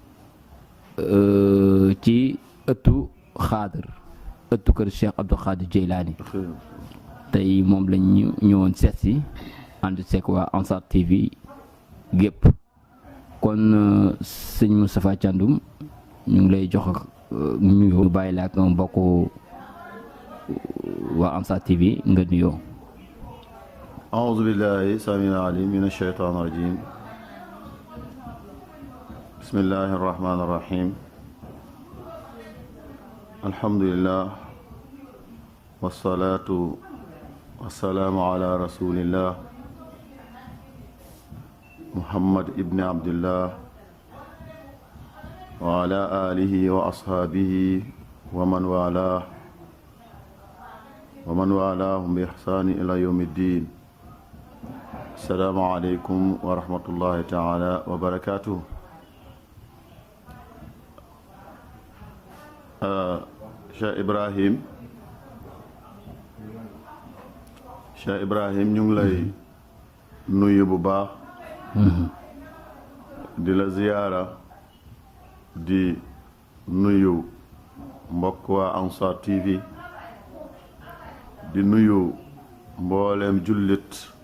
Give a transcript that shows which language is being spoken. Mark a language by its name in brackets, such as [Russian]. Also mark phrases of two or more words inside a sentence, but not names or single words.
[Wolof] ci ëttu xaadir ëttu kër Cheikh Abdou Khadir Jeylaani tey moom lañ ñëwoon seet si ànd seek waa Ansar TV gépp kon sëñ Moustapha Thiandoum ñu ngi lay jox nuyoo bàyyi la ak mbokk waa Ansar TV nga nuyoo. [Arabic] أعوذ بالله السميع العليم من الشيطان الرجيم بسم الله الرحمن الرحيم الحمد لله والصلاة والسلام على رسول الله محمد ابن عبد الله وعلى آله وأصحابه ومن والاهم بإحسان إلى يوم الدين السلام عليكم ورحمة الله تعالى وبركاته. [Wolof] Cheikh Ibrahim ñu ngi lay nuyu bu baax di la ziyaara di nuyu mbokk waa Ansar TV di nuyu mbooleem jullit